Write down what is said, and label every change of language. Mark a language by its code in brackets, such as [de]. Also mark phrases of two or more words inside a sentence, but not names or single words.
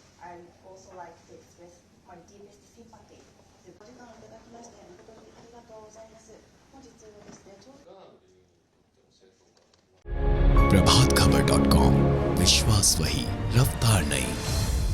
[en] and also like to express my deepest sympathy. [ja] お時間をいただきまして誠にありがとうございます。本日はですね、ちょうど [hi] प्रभातखबर.com विश्वास वही रफ्तार नहीं।